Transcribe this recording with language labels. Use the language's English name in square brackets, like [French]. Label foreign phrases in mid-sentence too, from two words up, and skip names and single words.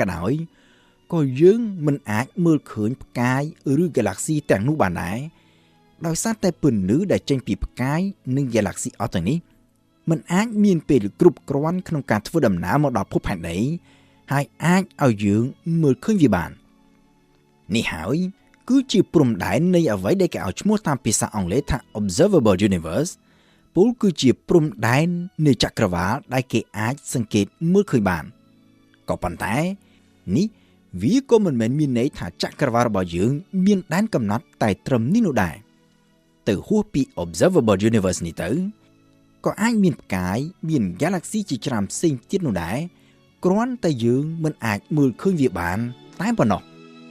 [Khmer] ដោយក៏យើងមិនអាចមើលឃើញផ្កាយឬ Galaxy ទាំងនោះបានដែរដោយសារតែពន្លឺដែលចេញពីផ្កាយនិង Galaxy អស់ទាំងនេះមិន អាចមានពេលគ្រប់គ្រាន់ក្នុងការធ្វើដំណើរមកដល់ភពផែនដីហើយអាចឲ្យយើងមើលឃើញវាបាននេះហើយ គឺជាព្រំដែននៃអ្វីដែលគេឲ្យឈ្មោះតាមភាសាអង់គ្លេសថា [English] observable universe [Khmer] ពលគឺជាព្រំដែននៃចក្រវាឡដែលគេអាចសង្កេតមើលឃើញបានក៏ប៉ុន្តែនេះវាក៏មិនមែនមានន័យថាចក្រវាឡរបស់យើងមានដែនកំណត់តែត្រឹមនេះនោះដែរទៅហួសពី [English] observable universe [Khmer] នេះទៅក៏អាចមានផ្កាយមាន Galaxy ជាច្រើនផ្សេងទៀតនោះដែរគ្រាន់តែយើងមិនអាចមើលឃើញវាបានតែប៉ុណ្ណោះ